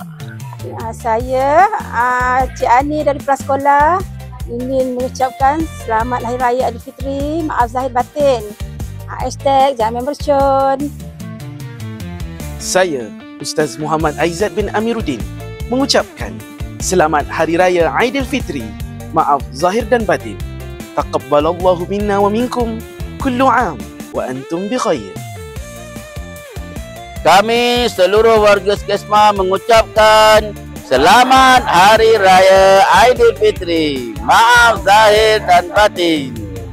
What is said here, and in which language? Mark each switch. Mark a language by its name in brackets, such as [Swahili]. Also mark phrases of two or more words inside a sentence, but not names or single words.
[Malay] Saya Cik Ani dari Prasekolah ingin mengucapkan Selamat Hari Raya Aidilfitri, maaf zahir batin. Jangan mercun. Saya Ustaz Muhammad Aizat bin Amiruddin mengucapkan Selamat Hari Raya Aidilfitri, maaf zahir dan batin. [Arabic] تقبل الله منا ومنكم، كل عام وأنتم بخير. [Malay] Kami seluruh warga Skesma mengucapkan Selamat Hari Raya Aidilfitri, maaf zahir dan batin.